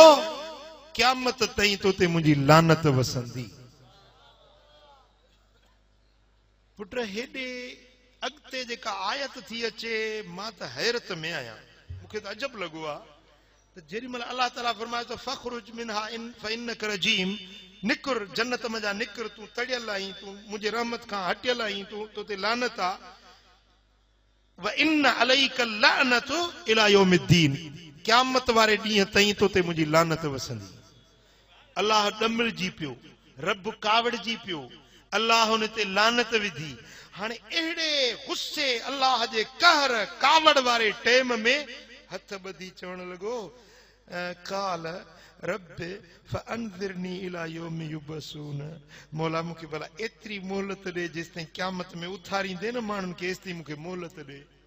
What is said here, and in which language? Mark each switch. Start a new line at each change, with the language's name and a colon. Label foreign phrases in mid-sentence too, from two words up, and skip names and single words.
Sindhi: क़यामत ताईं तोते मुंहिंजी लानत वसंदी। पुट हेॾे अॻिते जेका आयत थी अचे, मां त हैरत में आहियां, मूंखे त अजब लॻो आहे त जेॾीमहिल अलाह ताला फरमाए तो
Arabic: فاخرج منها فإنك رجيم,
Sindhi: निकुर जन्नत मजा निकुर, तू तड़ियल आहीं, तू मुंहिंजे रहमत खां हटियल आहीं, तोते लानत आ।
Arabic: وإن عليك لعنة إلى يوم الدين,
Sindhi: क़यामत वारे ॾींहं ताईं तोते मुंहिंजी लानत वसंदी। अल्लाह ॾमिरजी पियो, रब कावड़जी पियो, अल्लाह हुन ते लानत विधी। हाणे अहिड़े गुस्से अल्लाह जे कहर कावड़ वारे टाइम में हथ ॿधी चवण लॻो,
Arabic: قال رب فأنظرني إلى يوم يبعثون,
Sindhi: मौला मूंखे भला एतिरी मोहलत ॾे जेसि ताईं क़यामत में उथारींदे न माण्हुनि खे, एसि ताईं मूंखे मोहलत ॾे।